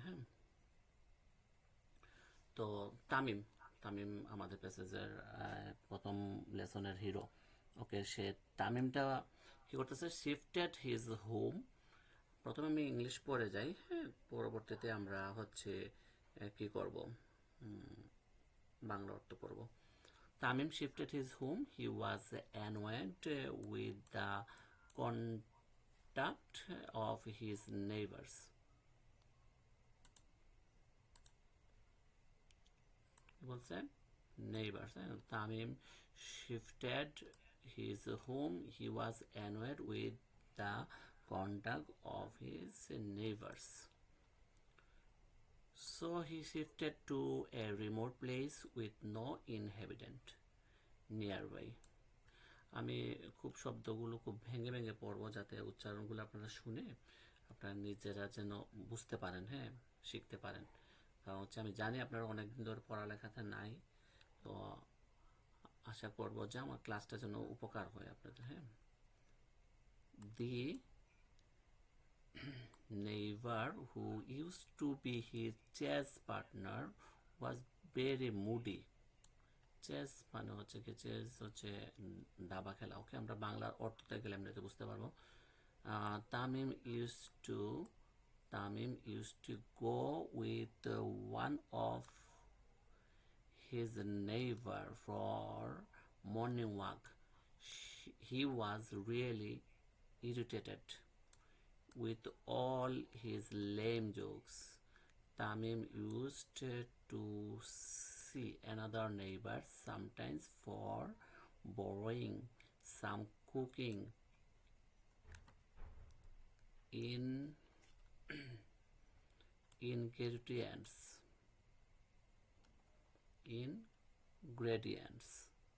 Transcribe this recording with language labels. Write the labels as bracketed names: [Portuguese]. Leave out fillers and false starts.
[Bangla] হ্যাঁ, তো তামিম তামিম আমাদের প্যাসেজের প্রথম লেসনের হিরো। ওকে, সে তামিমটা কি করতেছে, [English] Shifted his home. [Bangla] প্রথমে আমি ইংলিশ পড়ে যাই, হ্যাঁ, পরবর্তীতে আমরা হচ্ছে কি করব, বাংলা অর্থ পড়ব। [English] Tamim shifted his home. He was annoyed with the conduct of his neighbors. [Bangla] কি বলছে? [English] Neighbors. Tamim shifted his home. He was annoyed with the conduct of his neighbors. So he shifted to a remote place with no inhabitant nearby. [Bangla] আমি খুব শব্দগুলো খুব ভেঙে ভেঙে পড়বো, যাতে উচ্চারণগুলো আপনারা শুনে আপনারা নিজেরা যেন বুঝতে পারেন, হ্যাঁ, শিখতে পারেন। কারণ হচ্ছে আমি জানি আপনারা অনেকদিন ধরে পড়ালেখাতে নাই, তো আশা করবো যে আমার ক্লাসটা যেন উপকার হয় আপনাদের। [English] হ্যাঁ, the neighbor who used to be his chess partner was very moody. [Bangla] Chess মানে হচ্ছে কি, চেস হচ্ছে দাবা খেলা। ওকে, আমরা বাংলার অর্থতে গেলে আমরা এটা বুঝতে পারবো। [English] Tamim use to Tamim use to go with one of his neighbor for morning walk. He was really irritated with all his lame jokes. Tamim used to see another neighbor sometimes for borrowing some cooking in ingredients ingredients.